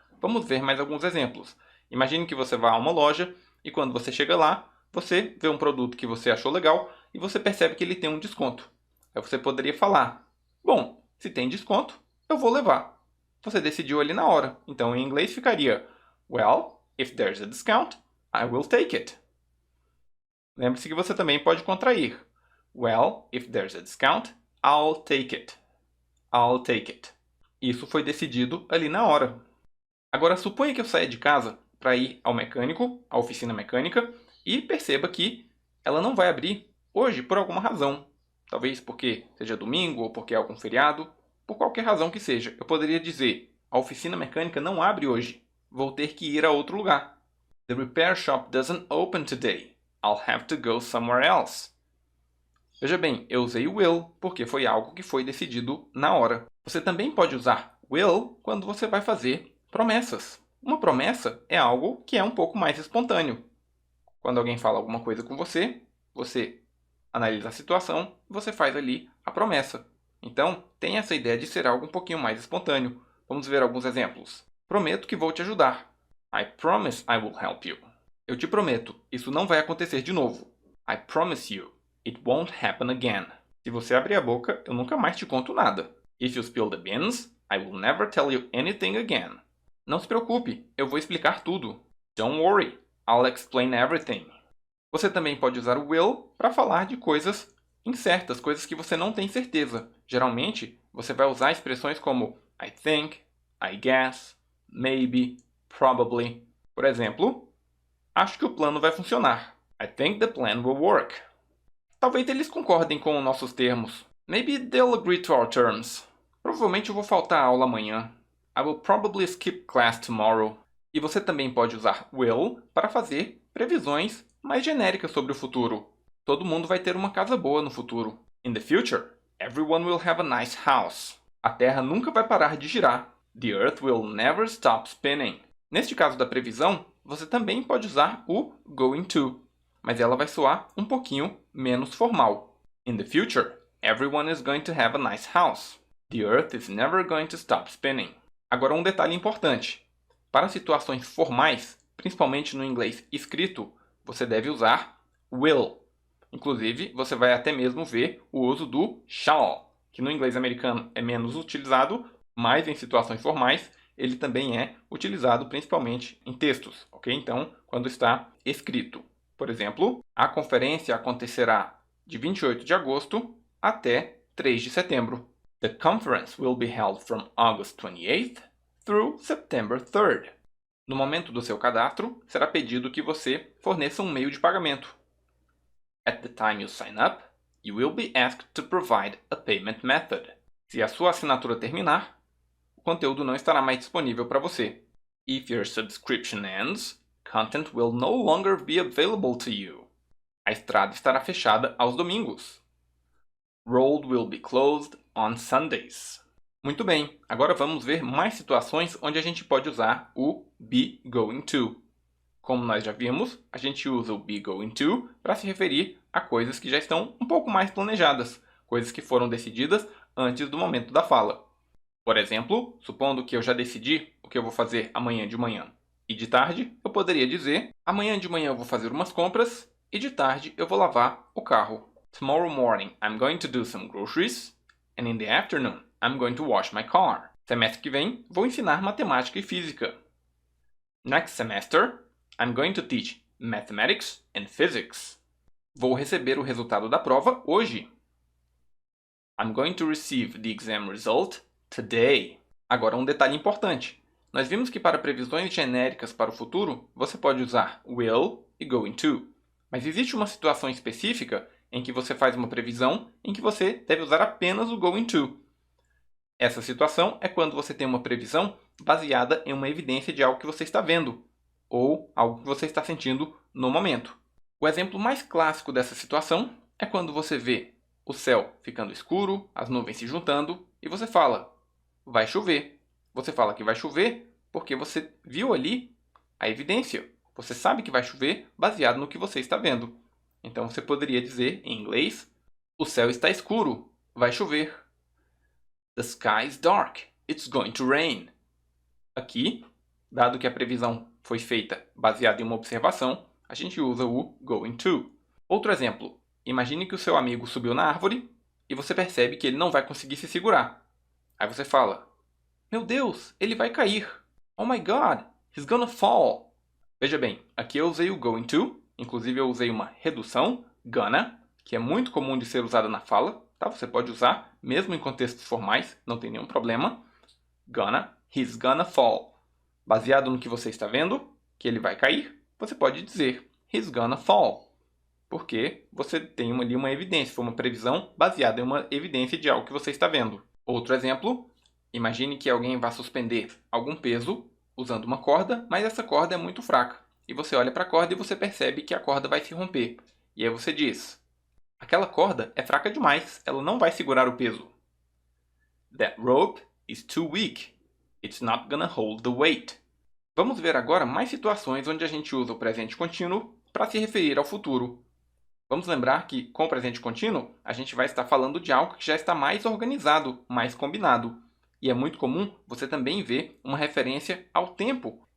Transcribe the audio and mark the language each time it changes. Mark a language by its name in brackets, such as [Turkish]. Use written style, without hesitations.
[Portuguese] Vamos ver mais alguns exemplos. Imagine que você vá a uma loja e quando você chega lá, você vê um produto que você achou legal e você percebe que ele tem um desconto. Aí você poderia falar: bom, se tem desconto, eu vou levar. Você decidiu ali na hora. Então em inglês ficaria: [English] well, if there's a discount, I will take it. [Portuguese] Lembre-se que você também pode contrair. [English] Well, if there's a discount, I'll take it. I'll take it. [Portuguese] Isso foi decidido ali na hora. Agora suponha que eu saia de casa para ir ao mecânico, à oficina mecânica, e perceba que ela não vai abrir hoje por alguma razão. Talvez porque seja domingo ou porque é algum feriado. Por qualquer razão que seja, eu poderia dizer: a oficina mecânica não abre hoje. Vou ter que ir a outro lugar. [English] The repair shop doesn't open today. I'll have to go somewhere else. [Portuguese] Veja bem, eu usei o will porque foi algo que foi decidido na hora. Você também pode usar will quando você vai fazer promessas. Uma promessa é algo que é um pouco mais espontâneo. Quando alguém fala alguma coisa com você, você analisa a situação e você faz ali a promessa. Então, tem essa ideia de ser algo um pouquinho mais espontâneo. Vamos ver alguns exemplos. Prometo que vou te ajudar. [English] I promise I will help you. [Portuguese] Eu te prometo, isso não vai acontecer de novo. [English] I promise you, it won't happen again. [Portuguese] Se você abrir a boca, eu nunca mais te conto nada. [English] If you spill the beans, I will never tell you anything again. [Portuguese] Não se preocupe, eu vou explicar tudo. [English] Don't worry, I'll explain everything. [Portuguese] Você também pode usar o will para falar de coisas incertas, coisas que você não tem certeza. Geralmente, você vai usar expressões como I think, I guess, maybe, probably. Por exemplo, acho que o plano vai funcionar. [English] I think the plan will work. [Portuguese] Talvez eles concordem com os nossos termos. [English] Maybe they'll agree to our terms. [Portuguese] Provavelmente eu vou faltar a aula amanhã. [English] I will probably skip class tomorrow. [Portuguese] E você também pode usar will para fazer previsões mais genéricas sobre o futuro. Todo mundo vai ter uma casa boa no futuro. [English] In the future, everyone will have a nice house. [Portuguese] A Terra nunca vai parar de girar. [English] The Earth will never stop spinning. [Portuguese] Neste caso da previsão, você também pode usar o going to, mas ela vai soar um pouquinho menos formal. [English] In the future, everyone is going to have a nice house. The Earth is never going to stop spinning. [Portuguese] Agora um detalhe importante. Para situações formais, principalmente no inglês escrito, você deve usar will. Inclusive, você vai até mesmo ver o uso do shall, que no inglês americano é menos utilizado, mas em situações formais ele também é utilizado principalmente em textos, ok? Então, quando está escrito. Por exemplo, a conferência acontecerá de 28 de agosto até 3 de setembro. [English] The conference will be held from August 28th through September 3rd. [Portuguese] No momento do seu cadastro, será pedido que você forneça um meio de pagamento. [English] At the time you sign up, you will be asked to provide a payment method. [Portuguese] Se a sua assinatura terminar, o conteúdo não estará mais disponível para você. [English] If your subscription ends, content will no longer be available to you. [Portuguese] A estrada estará fechada aos domingos. [English] Road will be closed on Sundays. [Portuguese] Muito bem, agora vamos ver mais situações onde a gente pode usar o be going to. Como nós já vimos, a gente usa o be going to para se referir a coisas que já estão um pouco mais planejadas, coisas que foram decididas antes do momento da fala. Por exemplo, supondo que eu já decidi o que eu vou fazer amanhã de manhã e de tarde, eu poderia dizer: amanhã de manhã eu vou fazer umas compras e de tarde eu vou lavar o carro. [English] Tomorrow morning I'm going to do some groceries and in the afternoon I'm going to wash my car. [Portuguese] Semestre que vem vou ensinar matemática e física. [English] Next semester I'm going to teach mathematics and physics. [Portuguese] Vou receber o resultado da prova hoje. [English] I'm going to receive the exam result today. [Portuguese] Agora um detalhe importante. Nós vimos que para previsões genéricas para o futuro, você pode usar will e going to. Mas existe uma situação específica em que você faz uma previsão em que você deve usar apenas o going to. Essa situação é quando você tem uma previsão baseada em uma evidência de algo que você está vendo, ou algo que você está sentindo no momento. O exemplo mais clássico dessa situação é quando você vê o céu ficando escuro, as nuvens se juntando, e você fala, vai chover. Você fala que vai chover porque você viu ali a evidência. Você sabe que vai chover baseado no que você está vendo. Então você poderia dizer em inglês, o céu está escuro, vai chover. [English] The sky is dark, it's going to rain. [Portuguese] Aqui, dado que a previsão foi feita baseada em uma observação, a gente usa o going to. Outro exemplo, imagine que o seu amigo subiu na árvore e você percebe que ele não vai conseguir se segurar. Aí você fala, meu Deus, ele vai cair. [English] Oh my God, he's gonna fall. [Portuguese] Veja bem, aqui eu usei o going to, inclusive eu usei uma redução, gonna, que é muito comum de ser usada na fala, tá? Você pode usar, mesmo em contextos formais, não tem nenhum problema. [English] Gonna, he's gonna fall. [Portuguese] Baseado no que você está vendo, que ele vai cair, você pode dizer, [English] he's gonna fall. [Portuguese] Porque você tem ali uma evidência, foi uma previsão baseada em uma evidência de algo que você está vendo. Outro exemplo, imagine que alguém vá suspender algum peso usando uma corda, mas essa corda é muito fraca. E você olha para a corda e você percebe que a corda vai se romper. E aí você diz, aquela corda é fraca demais, ela não vai segurar o peso. [English] That rope is too weak. It's not gonna hold the weight. [Portuguese] Vamos ver agora mais situações onde a gente usa o presente contínuo para se referir ao futuro. Vamos lembrar que com o presente contínuo, a gente vai estar falando de algo que já está mais organizado, mais combinado. E é muito comum você também ver uma referência ao tempo.